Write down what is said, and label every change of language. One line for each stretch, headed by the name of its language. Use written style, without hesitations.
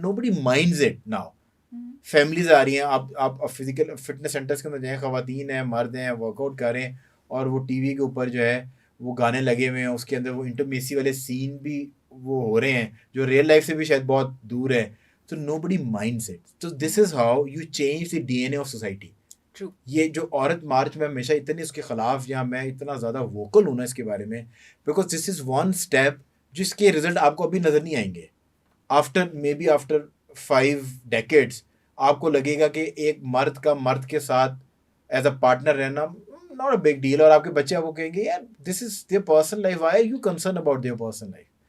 English: Nobody minds it now.
Urdu: Families آ رہی ہیں, آپ فزیکل فٹنس سینٹرز کے اندر جائیں, خواتین ہیں مرد ہیں ورک آؤٹ کر رہے ہیں اور وہ ٹی وی کے اوپر جو ہے وہ گانے لگے ہوئے ہیں, اس کے اندر وہ انٹیمیسی والے سین بھی وہ ہو رہے ہیں جو ریئل لائف سے بھی شاید بہت دور ہے.
English: So nobody minds it. So this is how you change the DNA of society. True.
Urdu: یہ جو عورت مارچ میں ہمیشہ اتنی اس کے خلاف یا میں اتنا زیادہ ووکل ہوں نا اس کے بارے میں,
English: because this is one step
Urdu: جس کے رزلٹ آپ کو ابھی نظر نہیں آئیں گے.
English: after 5 decades
Urdu: آپ کو لگے گا کہ ایک مرد کا مرد کے ساتھ ایز اے پارٹنر رہنا
English: not a big deal,
Urdu: اور آپ کے بچے آپ کو کہیں گے یار
English: this is their personal life,
Urdu: why are you concern about their personal life.